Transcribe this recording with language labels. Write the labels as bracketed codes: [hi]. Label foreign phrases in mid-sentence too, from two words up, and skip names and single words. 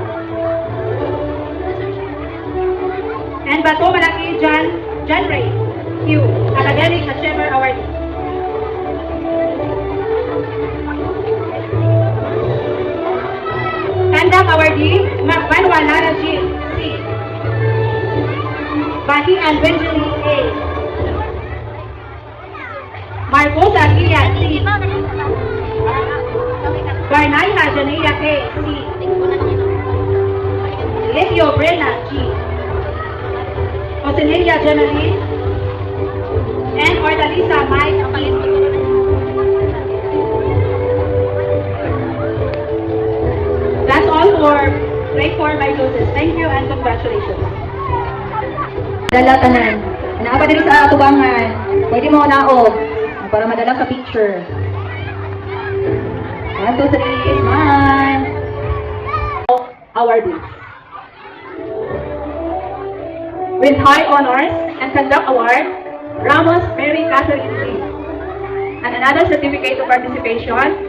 [en] And Bato Malaki John Ray Q, Academic Achiever Award. Conduct Awardee, Manuel Lara G. C. Bahi and Benjamin A. Marcosa Gia C. Barnaya Janea K. C. Levio Brena G. Osinelia Janeline and Ordalisa Mike P. That's all for grade 4 by Joseph. Thank you and congratulations. [ceb] Dala tanan. Naa pa diri sa tubangan. Pwede mo naog para madala sa picture. [en] 1, 2, 3, smile. Awardees. With high honors and conduct award, Ramos Mary Catherine Lee. And another certificate of participation.